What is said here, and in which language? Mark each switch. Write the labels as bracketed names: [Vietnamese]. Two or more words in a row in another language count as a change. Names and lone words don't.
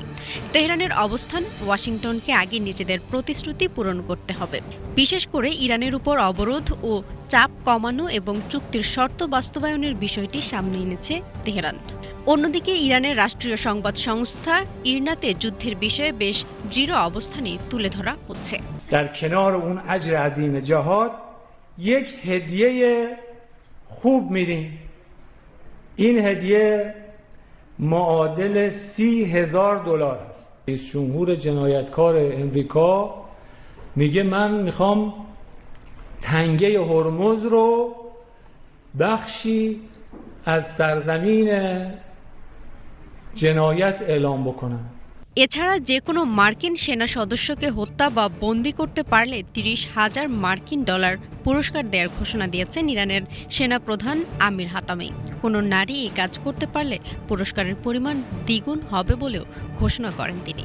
[Bangla] তেহরানের অবস্থান, ওয়াশিংটনকে আগে নিজেদের প্রতিশ্রুতি পূরণ করতে হবে। বিশেষ করে ইরানের উপর অবরোধ ও চাপ কমানো এবং চুক্তির শর্ত বাস্তবায়নের বিষয়টি সামনে এনেছে তেহরান। অন্যদিকে ইরানের রাষ্ট্রীয় সংবাদ সংস্থা ইরনাতে যুদ্ধের বিষয়ে বেশ দৃঢ় অবস্থানই তুলে ধরা হচ্ছে। [Persian] در کنار اون اجر عظیم جهاد یک هدیه خوب میدیم این هدیه معادل $30,000 است. رئیس جمهور جنایتکار امریکا میگه من میخوام تنگه هرمز رو بخشی از سرزمین جنایت اعلام بکنم. [Bangla] এছাড়া যে কোনো মার্কিন সেনা সদস্যকে হত্যা বা বন্দী করতে পারলে $30,000 মার্কিন পুরস্কার দেওয়ার ঘোষণা দিয়েছেন ইরানের সেনা প্রধান আমির হাতামি। কোনো নারী এই কাজ করতে পারলে পুরস্কারের পরিমাণ দ্বিগুণ হবে বলেও ঘোষণা করেন তিনি।